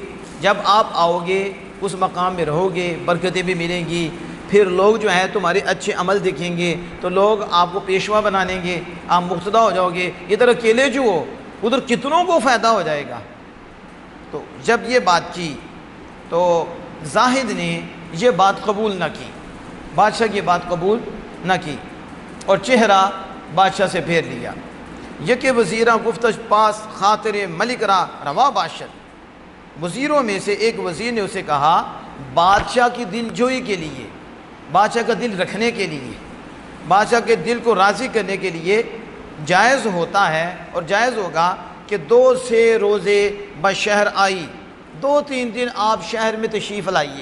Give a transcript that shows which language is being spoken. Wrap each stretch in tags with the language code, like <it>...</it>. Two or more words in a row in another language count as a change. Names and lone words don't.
<ur>جب آپ آؤ گے اس مقام میں رہو گے، برکتیں بھی ملیں گی، پھر لوگ جو ہیں تمہارے اچھے عمل دیکھیں گے تو لوگ آپ کو پیشوا بنا لیں گے، آپ مقتدا ہو جاؤ گے۔ ادھر اکیلے جو ہو ادھر کتنوں کو فائدہ ہو جائے گا۔ تو جب یہ بات کی تو زاہد نے یہ بات قبول نہ کی، بادشاہ کی بات قبول نہ کی، اور چہرہ بادشاہ سے پھیر لیا۔</ur> <fa>یک وزیرہ گفتش پاس خاطر ملک را روا باشد،</fa> <ur>وزیروں میں سے ایک وزیر نے اسے کہا بادشاہ کی دل جوئی کے لیے، بادشاہ کا دل رکھنے کے لیے، بادشاہ کے دل کو راضی کرنے کے لیے جائز ہوتا ہے اور جائز ہوگا کہ</ur> <fa>2 سے روزے بشہر آئی،</fa> <ur>2-3 دن آپ شہر میں تشریف لائیے.</ur>